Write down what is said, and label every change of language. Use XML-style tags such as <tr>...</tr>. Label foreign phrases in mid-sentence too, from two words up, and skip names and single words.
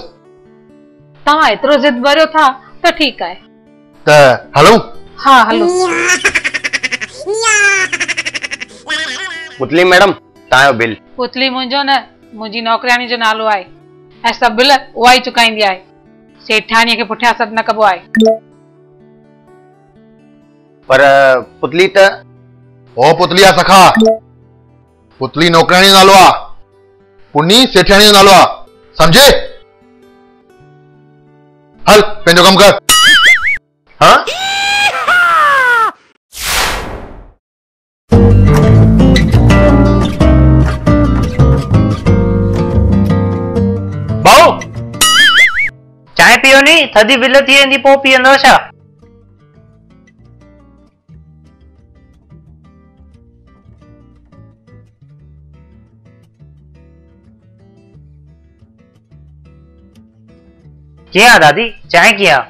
<sd>तव्हां एतिरो ज़िद भरियो था त ठीकु आहे। त हलूं? हाँ हलूं। पुतली मैडम तव्हांजो बिल। पुतली मुंहिंजो न, मुंहिंजी नौकरानी जो नालो आहे ऐं सभु बिल उहा ई चुकाईंदी आहे। सेठानीअ खे पुठियां सॾु न कबो आहे। पर पुतली त ओ पुतली आ सखा। पुतली नौकरानी नालो आहे। पुन्नी सेठाणी जो नालो आहे, समझे? हल पंहिंजो कम कर। हाँ भाऊ चाय पियो नी, थदी बिल थी वेंदी पोइ पीअंदव छा? कीअं आहे दादी, चांहि कीअं आहे?</sd>